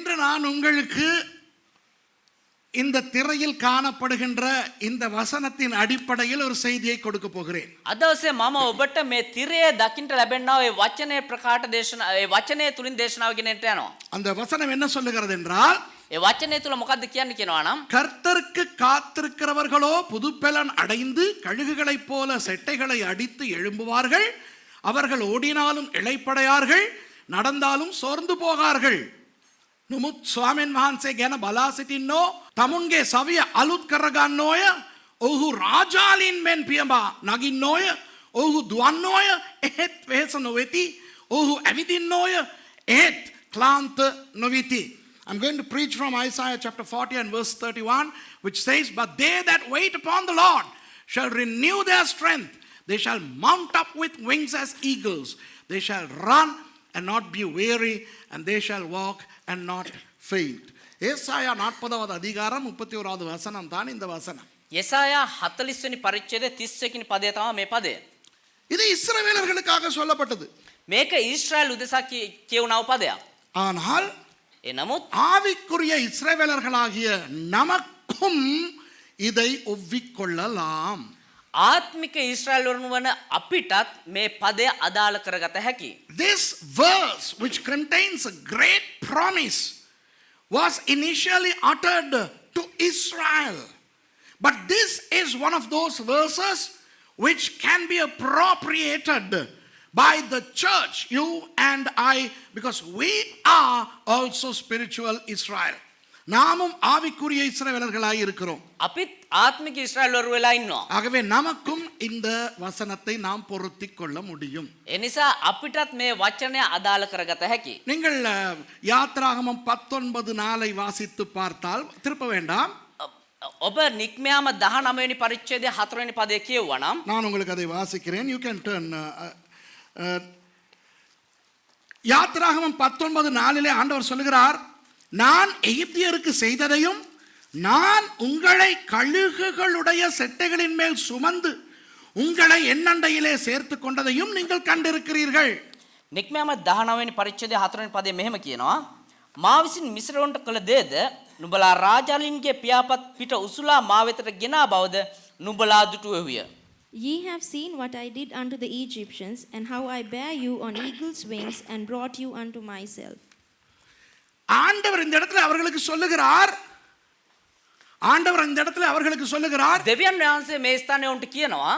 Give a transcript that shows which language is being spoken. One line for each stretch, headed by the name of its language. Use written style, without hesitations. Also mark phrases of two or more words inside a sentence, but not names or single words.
Tamil: நான் உங்களுக்கு இந்த திரையில் காணப்படுகின்ற இந்த வசனத்தின் அடிப்படையில் ஒரு செய்தியை கொடுக்க போகிறேன்.
Sinhala: අදවසේ මම ඔබට මේ තිරයේ දකින්ට ලැබෙනා ඒ වචනේ ප්‍රකාශ දේශනා ඒ වචනේ තුලින් දේශනාව ගෙනෙන්න යනවා.
Tamil: அந்த வசனம் என்ன சொல்லுகிறது என்றால்,
Sinhala: ඒ වචනේ තුල මොකද්ද කියන්නේ කියනවා නම්,
Tamil: கர்த்தருக்கு காத்திருக்கிறவர்களோ புதுப்பெலன் அடைந்து கழுகுகளைப் போல செட்டைகளை அடித்து எழும்புவார்கள். அவர்கள் ஓடினாலும் இளைப்படையார்கள், நடந்தாலும் சோர்ந்து போகார்கள்.
Sinhala: නමුත් ස්වාමීන් වහන්සේ ගැන බලා සිටින්නෝ තමුන්ගේ සවිය අලුත් කරගන්නෝය. ඔහු රාජාලීන් මෙන් පියඹා නගින්නෝය. ඔහු දුවන්නෝය, එහෙත් වෙහෙස නොවෙති. ඔහු ඇවිදින්නෝය, එහෙත් ක්ලාන්ත නොවිති.
English: I'm going to preach from Isaiah chapter 40 and verse 31, which says, "But they that wait upon the Lord shall renew their strength. They shall mount up with wings as eagles. They shall run and not be weary, and they shall walk and not faint."
Tamil: ஏசாயா 40வது அதிகாரம் 31வது வசனம் தான் இந்த வசனம்.
Sinhala: යෙසායා 40 වෙනි පරිච්ඡේදයේ 30 වෙනි පදය තමයි මේ පදය.
Tamil: இது இஸ்ரவேலர்களுக்காக சொல்லப்பட்டது.
Sinhala: මේක ඊශ්‍රායල් උදෙසා කියවුණා පදයක්.
Tamil: ஆனால்
Sinhala: එනමුත්
Tamil: ஆவிக்குரிய இஸ்ரவேலர்களாகிய நமக்கும் இதை ஒவ்விக்கொள்ளலாம்.
Sinhala: ආත්මික ඊශ්‍රායල් වරුන් වන අපිටත් මේ පදය අදාළ කරගත හැකියි.
English: This verse, which contains a great promise, was initially uttered to Israel. But this is one of those verses which can be appropriated by the church, you and I, because we are also spiritual Israel.
Tamil: நாமும் ஆவிக்குரிய இஸ்ரவேலர்களாய் இருக்கிறோம்.
Sinhala: අපිත් ආත්මික ඊශ්‍රායල් වරු වෙලා ඉන්නවා.
Tamil: ஆகவே நமக்கும் இந்த வசனத்தை நாம் பொருத்திக் கொள்ள முடியும்.
Sinhala: ඒ නිසා අපිටත් මේ වචනය අදාළ කරගත හැකියි.
Tamil: நீங்கள் யாத்ராகமம் 19:4 வாசித்து பார்த்தால், திருப்ப வேண்டாம்,
Sinhala: ඔබ නික්මයාම 19 වෙනි පරිච්ඡේදයේ 4 වෙනි පදයේ කියවුවා නම්,
Tamil: நான் உங்களுக்கு அதை வாசிக்கிறேன்.
English: You can turn.
Tamil: யாத்ராகமம் 19:4 ஆண்டவர் சொல்லுகிறார், நான் எகிப்தியருக்கு செய்ததையும் நான் உங்களை கழுகுகளுடைய செட்டைகளின் மேல் சுமந்து உங்களை என்னண்டையிலே சேர்த்து கொண்டதையும் நீங்கள் கண்டிருக்கிறீர்கள்.
Sinhala: නික්මයාම 19 වෙනි පරිච්ඡේදයේ 4 වෙනි පදයේ මෙහෙම කියනවා, මා විසින් මිශ්‍රවන්ට කළ දේද නුඹලා රාජාලින්ගේ පියාපත් පිට උසුලා මා වෙතට ගෙනා බවද නුඹලා දුටුවෙහුය.
English: Ye have seen what I did unto the Egyptians, and how I bare you on eagle's wings, and brought you unto myself.
Tamil: ஆண்டவர் இந்த இடத்துல அவர்களுக்கு சொல்லுகிறார்,
Sinhala: දෙවියන් වහන්සේ මේ ස්ථානයේ උන්ට කියනවා,